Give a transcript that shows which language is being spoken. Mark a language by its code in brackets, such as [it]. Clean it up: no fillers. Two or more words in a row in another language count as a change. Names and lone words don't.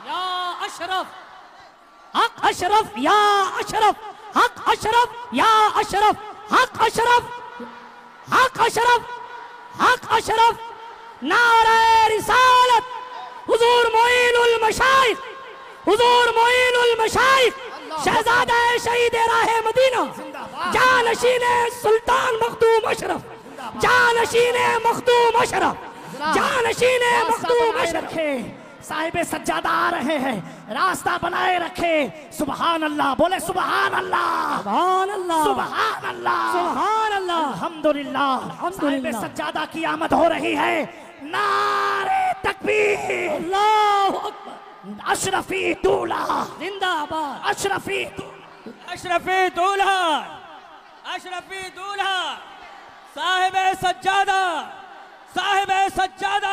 [hi] या अशरफ, हक अशरफ, या अशरफ, हक अशरफ, या अशरफ, हक अशरफ, हक अशरफ, हक अशरफ। नारे रिसालत, हुजूर मोइनुल मशाइख, हुजूर मोइनुल मशाइख, शहजादा शहीद राहे मदीना, जानशीन सुल्तान मखदूम अशरफ, जानशीन मखदूम अशरफ, जानशीन मखदूम अशरफ। साहिब सज्जादा आ रहे हैं, रास्ता बनाए रखे। [ar] سبحان الله, बोले سبحان الله, سبحان الله, سبحان الله, سبحان الله, अल्हम्दुलिल्लाह। [hi] साहिब सज्जादा की आमद हो रही है। नारे तकबीर, [ar] الله أكبر. [hi] अशरफी दूल्हा जिंदाबाद, अशरफी अशरफी दूल्हा, अशरफी दूल्हा, साहिब सज्जादा, साहिब सज्जादा।